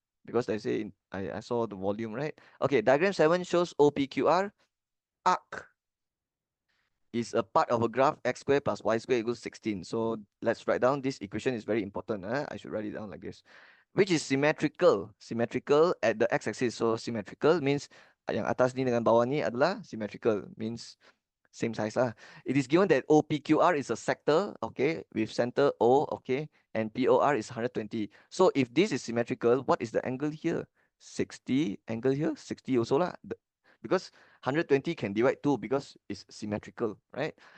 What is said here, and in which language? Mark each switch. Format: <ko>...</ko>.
<en>Because they say I saw the volume, right? Okay, diagram 7 shows OPQR arc is a part of a graph x squared plus y squared equals 16. So let's write down this equation is very important. I should write it down like this. Which is symmetrical. Symmetrical at the x-axis. So symmetrical means</en> <ms>yang atas ni dengan bawah ni adalah symmetrical.</ms> <en>Means same size lah. It is given that OPQR is a sector, okay, with center O, okay, and POR is 120. So if this is symmetrical, what is the angle here? 60, angle here, 60 also lah. Because 120 can divide 2 because it's symmetrical, right?</en>